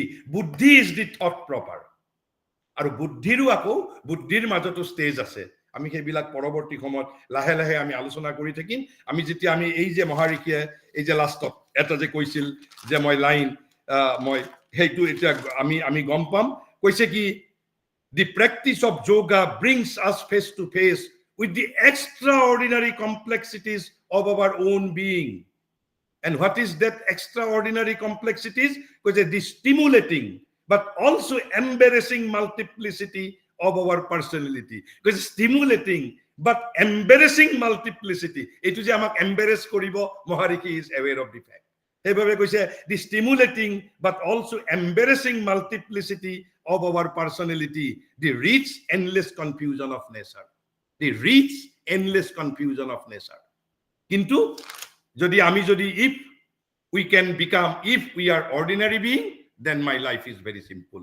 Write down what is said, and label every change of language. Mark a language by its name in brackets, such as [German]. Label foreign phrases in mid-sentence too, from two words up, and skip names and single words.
[Assamese] বুদ্ধি [English] is the thought proper. [Assamese] আৰু বুদ্ধিৰ মাজতো ষ্টেজ আছে। আমি সেইবিলাক পৰৱৰ্তী সময়ত লাহে লাহে আমি আলোচনা কৰি থাকিম। আমি যেতিয়া আমি এই যে মহাৰিষিয়ে এই যে লাষ্টত এটা যে কৈছিল যে মই লাইন মই সেইটো এতিয়া আমি গম পাম। কৈছে কি, [English] the practice of yoga brings us face to face with the extraordinary complexities of our own being. And what is that extraordinary complexities? Because the stimulating but also embarrassing multiplicity of our personality. Because stimulating but embarrassing multiplicity, [Assamese] এইটো যে আমাক embarrass কৰিব, [English] Maharishi is aware of the fact. [Assamese] হেভাবে কৈছে [English] the stimulating but also embarrassing multiplicity of our personality, the rich endless confusion of nature. The rich endless confusion of nature. Kintu if we are ordinary being, then my life is very simple.